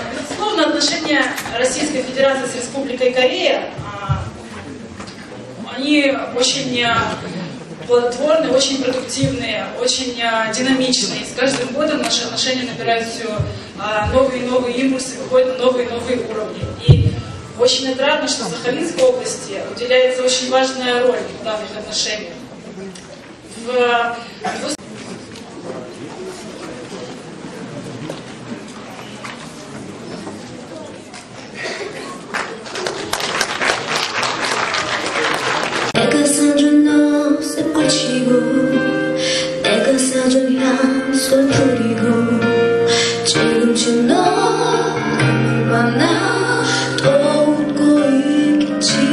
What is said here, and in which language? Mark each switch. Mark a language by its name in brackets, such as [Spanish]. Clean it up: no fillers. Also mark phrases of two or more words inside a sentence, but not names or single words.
[Russian] Безусловно, отношения Российской Федерации с Республикой Корея, они очень плодотворные, очень продуктивные, очень динамичные. И с каждым годом наши отношения набирают все новые и новые импульсы, выходят на новые и новые уровни. И очень отрадно, что в Сахалинской области уделяется очень важная роль в данных отношениях. [Korean] 내가 사준 옷을 걸치고 내가 사준 향수 뿌리고 지금쯤 너를 만나 또 웃고 있겠지